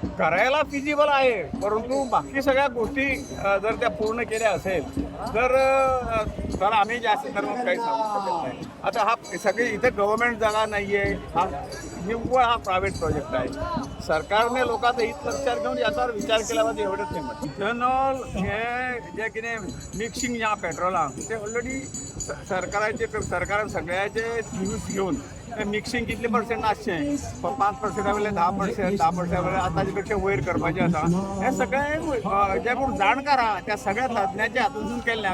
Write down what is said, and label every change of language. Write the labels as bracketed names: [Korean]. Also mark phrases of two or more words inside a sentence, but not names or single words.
[Marathi] करायला फिजिबल आहे, परंतु बाकी सगळ्या गोष्टी जर त्या पूर्ण केल्या असेल तर आम्ही जास्त धर्मात काही सांगू शकत नाही. आता हा सगळी इथे गव्हर्नमेंट जागा नाहीये, हा निव्वळ हा प्रायव्हेट प्रोजेक्ट आहे. सरकारने लोकांचं हित लक्षात घेऊन याच्यावर विचार केला पाहिजे, एवढंच नाही म्हणत. [Konkani] इथेनॉल हे जे कितें मिक्सिंग या पेट्रोलाक ते ऑलरेडी सरकारान सगळ्याचे न्यूज घेऊन मिक्सिंग कितले पर्सेंट आसचें, 5% वयले 10%, 10% वयले आतांचे पेक्षा वयर करपाचें आसा. हे सगळे जे कोण जाणकार आहा त्या सगळ्या तज्ञाच्या हातूंतून केल्लें.